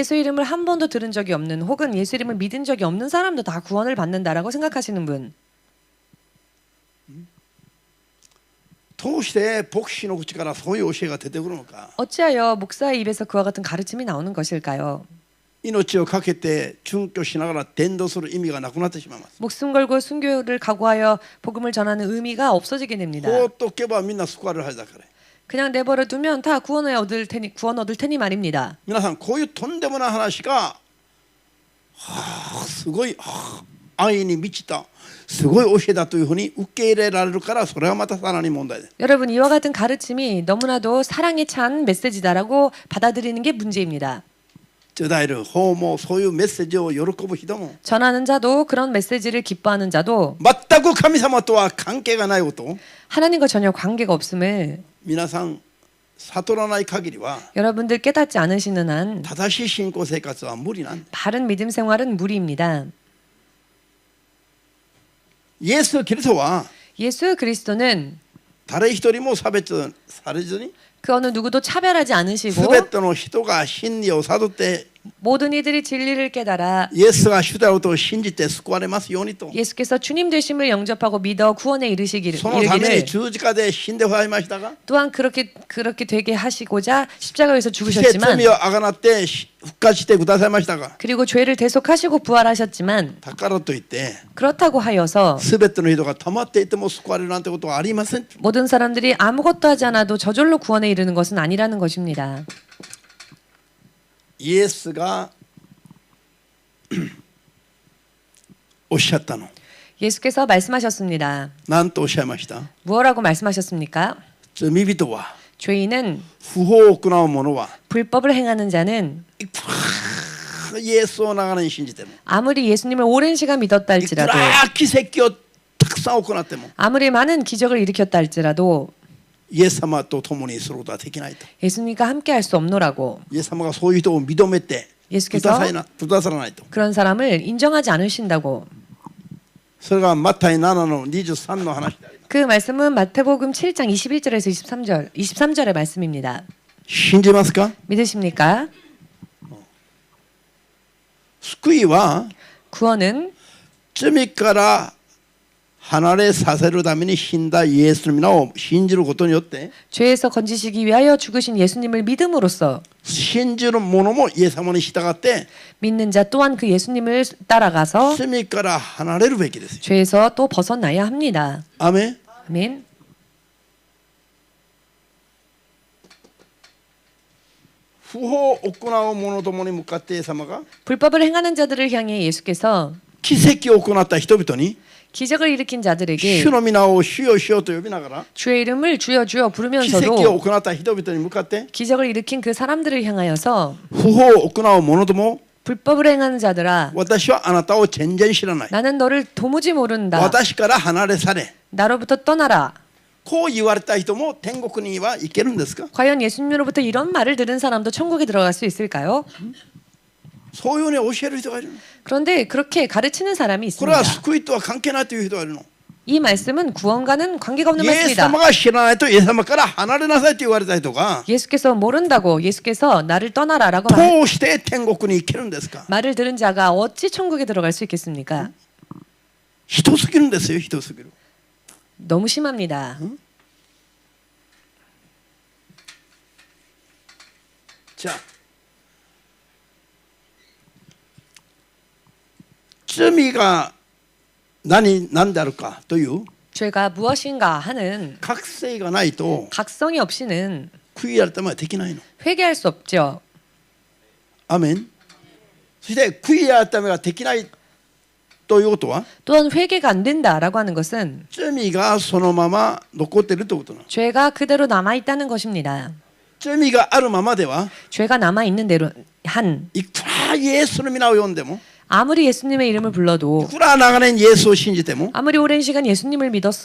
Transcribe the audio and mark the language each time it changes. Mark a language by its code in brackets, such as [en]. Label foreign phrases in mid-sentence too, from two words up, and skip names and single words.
[ko] 예수 이름을 한 번도 들은 적이 없는 혹은 예수 이름을 믿은 적이 없는 사람도 다 구원을 받는다라고 생각하시는 분. [ja] どうして牧師の口からそういう教えが出てくるのか [ko] 어찌하여 목사의 입에서 그와 같은 가르침이 나오는 것일까요? [ja] 命を懸けて殉教しながら伝道する意味がなくなってしまいます [ko] 목숨 걸고 순교를 각오하여 복음을 전하는 의미가 없어지게 됩니다. [ja] 放っておけばみんな救われるはずだから [ko] 그냥 내버려 두면 다 구원 얻을 테니 말입니다. [ja] 皆さんこういうとんでもない話がすごい愛に満ちたすごい教えだというふうに受け入れられるからそれはまたさらに問題です [ko] 여러분 이와 같은 가르침이 너무나도 사랑에 찬 메시지다라고 받아들이는 게 문제입니다. [ja] 伝える方もそういうメッセージを喜ぶ人も [ko] 전하는 자도 그런 메시지를 기뻐하는 자도 [ja] 全く神様とは関係がないことを [ko] 하나님과 전혀 관계가 없음을 [ja] 皆さん悟らない限りは [ko] 여러분들 깨닫지 않으시는 한 [ja] 正しい信仰生活は無理なんだ [ko] 바른 믿음 생활은 무리입니다. [ja] イエス・キリストは [ko] 예수 그리스도는 [ja] 誰一人も差別されずに [ko] 그 어느 누구도 차별하지 않으시고 [ja] 全ての人が真理を悟って [ko] 모든 이들이 진리를 깨달아 [ja] イエスが主であると信じて救われますようにと [ko] 예수께서 주님 되심을 영접하고 믿어 구원에 [ja] そのために [ko] 이르기를 [ja] 十字架で死んでおられましたが [ko] 또한 그렇게 되게 하시고자 십자가에서 [ja] そして [ko] 죽으셨지만 [ja] 罪をあがなって復活してくださいましたが [ko] 그리고 죄를 대속하시고 부활하셨지만 [ja] だからといって [ko] 그렇다고 하여서 [ja] 全ての人が溜まっていても救われるなんてことはありません [ko] 모든 사람들이 아무것도 하지 않아도 저절로 구원에 이르는 것은 아니라는 것입니다. [ja] イエスがおっしゃったの [ko] 예수께서 말씀하셨습니다. [ja] 何とおっしゃいました [ko] 무엇라고 말씀하셨습니까? [ja] 罪人は [ko] 죄인은 [ja] 不法を行う者は [ko] 불법을 행하는 자는 [ja] イエスを長年信じても [ko] 아무리 예수님을 오랜 시간 믿었다 [ja] いく [ko] 할지라도 [ja] ら奇跡をたくさん行っても [ko] 아무리 많은 기적을 일으켰다 할지라도 [ja] イエス様と共にすることはできないと [ko] 예수님과 함께 할 수 없노라고 [ja] イエス様がそういう人を認めてく [ko] 예수께서 [ja] ださらないと [ko] 그런 사람을 인정하지 않으신다고 [ja] それがマタイ7の23の話であります [ko] 그 말씀은 마태복음 7장 21절에서 23절의 말씀입니다. [ja] 信じますか [ko] 믿으십니까? [ja] 救いは [ko] 구원은 [ja] 罪から離れさせるために死んだイエスの皆を信じることによって [ko] 죄에서 건지시기 위하여 죽으신 예수님을 믿음으로써 [ja] 信じる者もイエス様に従って [ko] 믿는 자 또한 그 예수님을 따라가서 [ja] 罪から離れるべきですよ [ko] 죄에서 또 벗어나야 합니다. [ja] アメン [ko] 아멘. [ja] 不法を行う者どもに向かってイエス様が [ko] 불법을 행하는 자들을 향해 예수께서 [ja] 奇跡を行った人々に [ko] 기적을 일으킨 자들에게 [ja] 主の皆を主よ主よと呼びながら [ko] 주의 이름을 주여 주여 [ja] 奇跡を [ko] 부르면서도 [ja] 行った人々に向かって [ko] 기적을 일으킨 그 사람들을 향하여서 [ja] 不法を行う者ども [ko] 불법을 행하는 자들아 [ja] 私はあなたを全然知らない [ko] 나는 너를 도무지 모른다. [ja] 私から離れされ [ko] 나로부터 떠나라. [ja] こう言われた人も天国には行けるんですか [ko] 과연 예수님으로부터 이런 말을 들은 사람도 천국에 들어갈 수 있을까요? [ja] そういうふうに教える人がいるの [ko] 그런데 그렇게 가르치는 사람이 [ja] これは [ko] 있습니다. [ja] 救いとは関係ないという人がいるの [ko] 이 말씀은 구원과는 관계가 없는 [ja] イエス [ko] 말씀이다. [ja] 様が知らないとイエス様から離れなさいと言われた人が [ko] 예수께서 모른다고 예수께서 나를 떠나라라고 [ja] どうして天国に行けるんですか [ko] 말을 들은 자가 어찌 천국에 들어갈 수 있겠습니까? [ja] ひどすぎるんですよひどすぎる [ko] 너무 심합니다. [ja] じゃあ罪が何であるかという [ko] 죄가 무엇인가 하는 [ja] 覚醒がないと [ko] 각성이 없이는 [ja] 悔い改めはできないの。 [ko] 회개할 수 없죠. [ja] アメン。そして悔い改めができないということは [ko] 또한 회개가 안 된다라고 하는 것은 [ja] 罪がそのまま残っているということなの。 [ko] 죄가 그대로 남아 있다는 것입니다. [ja] 罪があるままでは [ko] 죄가 남아 있는 대로 한 [ja] いくらイエスの皆を呼んでも [ko] 아무리 예수님의 이름을 [ja] い [ko] 불러도 [ja] くら長年イエスを信じても [ko] 아무리 오랜 시간 예수님을 믿었어도